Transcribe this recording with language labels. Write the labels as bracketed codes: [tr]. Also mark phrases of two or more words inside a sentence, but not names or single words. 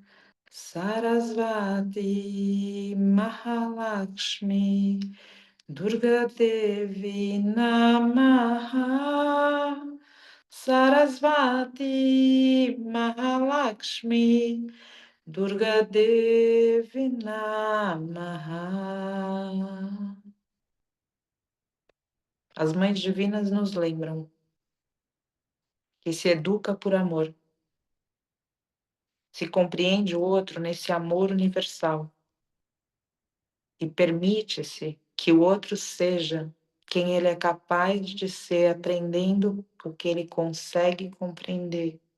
[sa] Sarasvati Mahalakshmi, Durga Devi Namaha, Sarasvati Mahalakshmi, Durga Devi Namaha. [pt] As mães divinas nos lembram que se educa por amor, se compreende o outro nesse amor universal e permite-se que o outro seja quem ele é capaz de ser, aprendendo o que ele consegue compreender.